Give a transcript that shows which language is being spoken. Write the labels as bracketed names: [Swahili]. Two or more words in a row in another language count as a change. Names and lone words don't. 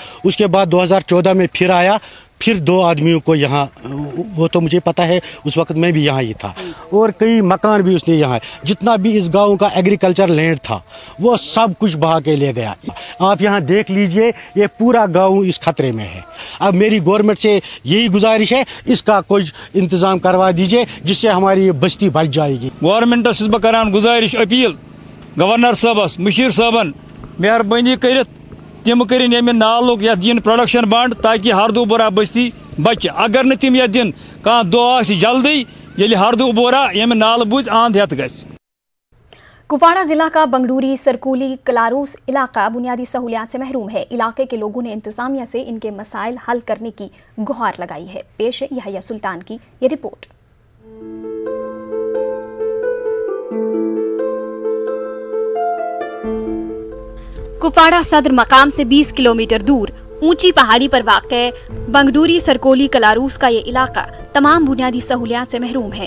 [Urdu] اسکے بعد 2014 میں پھر آیا، پھر 2 آدمیوں کو یہاں، وہ تو مجھے پتا ہے اس وقت میں بھی یہاں ہی تھا، اور کئی مکان بھی اس نے یہاں، جتنا بھی اس گاؤں کا [English] agriculture land [Urdu] تھا وہ سب کچھ بہا کے لے گیا. آپ یہاں دیکھ لیجئے، یہ پورا گاؤں اس خطرے میں ہے. اب میری گورنمنٹ سے یہی گزارش ہے، اسکا کچھ انتظام کروا دیجئے جس سے ہماری یہ بستی بچ جائے گی. [Kashmiri] गवर्नमेंटस बह करान गुजारिश अपील गवर्नर साहबस मुशीर साहबन मेहरबानी कर तम कर नालुक या दिन प्रोडक्शन बंद, ताकि हरदोबोरा बस्ती बचे। अगर न तम दिन कह दो जल्दी ये हरदोबोरा यम नाल बुझ आंध हेत गस। [Urdu] کپواڑہ ضلع کا بنگڈوری سرکولی کلاروس علاقہ بنیادی سہولیات سے محروم ہے. علاقے کے لوگوں نے انتظامیہ سے انکے مسائل حل کرنے کی گہار لگائی ہے. پیش ہے یحییٰ سلطان کی یہ رپورٹ۔ کپواڑہ صدر مقام سے 20 کلومیٹر دور اونچی پہاڑی پر واقع بنگڈوری سرکولی کلاروس کا یہ علاقہ تمام بنیادی سہولیات سے محروم ہے.